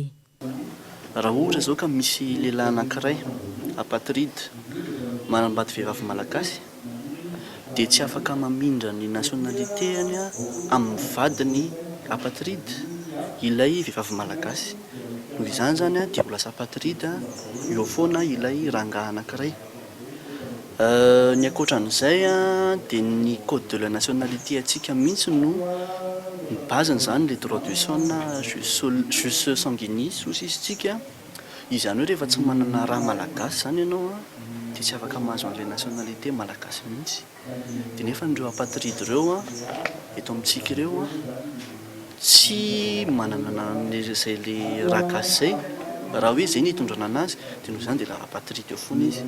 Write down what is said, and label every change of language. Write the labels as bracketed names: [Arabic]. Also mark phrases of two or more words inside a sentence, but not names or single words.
[Malagasy] Raha ohatra zao ka misy lehilahy anankiray apatride manambady vehivavy malagasy dia tsy afaka mamindra ny nationalitéany amin'ny vadiny apatride ilay vehivavy malagasy. Noho izany zany dia ho lasa apatride eo foana ilay rangahy anankiray. Ny ankoatran'izay dia ny [French] code de la nationalité [Malagasy] atsika mihitsy no bazany zany [French] le droit du sol [Malagasy] na [Latin] jus sanguinis [Malagasy] ozy izy tsika. Izany hoe rehefa tsy manana raha malagasy zany ianao dia tsy afaka mahazo an'ilay nationalité malagasy mihitsy. Dia nefa ireo apatride ireo eto amintsika ireo tsy manana izay le raha gasy zay raha hoe zay ny hitondrana anazy dia noho izany dia la apatride eo foana izy.